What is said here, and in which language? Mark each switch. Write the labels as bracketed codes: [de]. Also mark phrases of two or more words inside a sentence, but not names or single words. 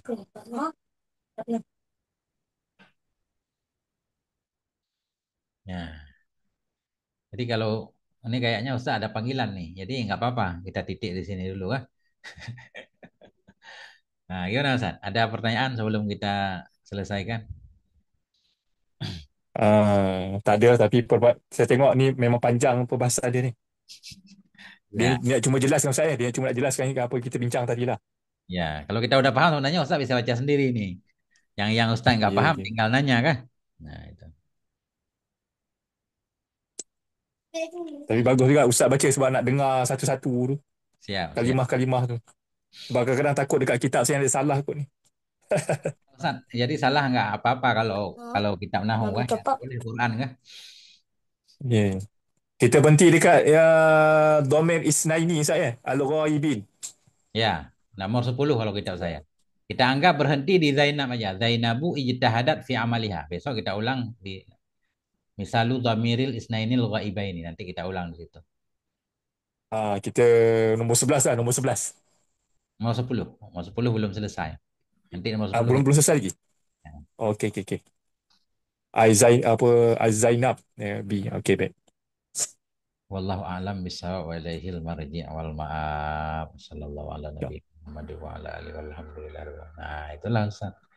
[id] ya. Jadi kalau ini kayaknya Ustaz ada panggilan nih. Jadi nggak apa-apa. Kita titik di sini dulu ah. Nah, gimana Ustaz? Ada pertanyaan sebelum kita selesaikan? [ms] Tak ada, tapi saya tengok ni memang panjang perbahasan dia ni. Dia Ya, nak cuma jelaskan saya, dia cuma nak jelaskan apa kita bincang tadi lah. ya. [id] Kalau kita udah paham sebenarnya Ustaz bisa baca sendiri nih. Yang Ustaz nggak Ya, paham ya. tinggal nanya kan. Nah, itu. [ms] Tapi bagus juga Ustaz baca sebab nak dengar satu-satu tu. Siap, siap. Kalimah-kalimah tu. Sebab kadang-kadang takut dekat kitab saya ada salah kot ni. [id] Ustaz, jadi salah nggak apa-apa kalau kalau kitab nahu kan? Ya, boleh Quran kan? Ya. Kita berhenti dekat ya domain isnaini saya, al-ghaibin. Ya, nomor 10 kalau kitab saya. Kita anggap berhenti di Zainab aja. [ar] زينب اجتهدت في عملها. [id] Besok kita ulang di [ar] مثال ضمير الاثنين الغائبين. [id] Nanti kita ulang di situ. [ms] Kita nombor 11 lah, nombor 11. [id] Nomor 10. Nomor 10 belum selesai. Nanti nomor 10 Belum kita. belum selesai lagi. Ya. Okey, okey, okey. Zainab B. Okey, baik. [ar] والله أعلم بالصواب وإليه المرجع والمآب. صلى الله على [id] Ya. [ar] نبي محمد وعلى آله والحمد لله. [id] Nah, itulah Ustaz.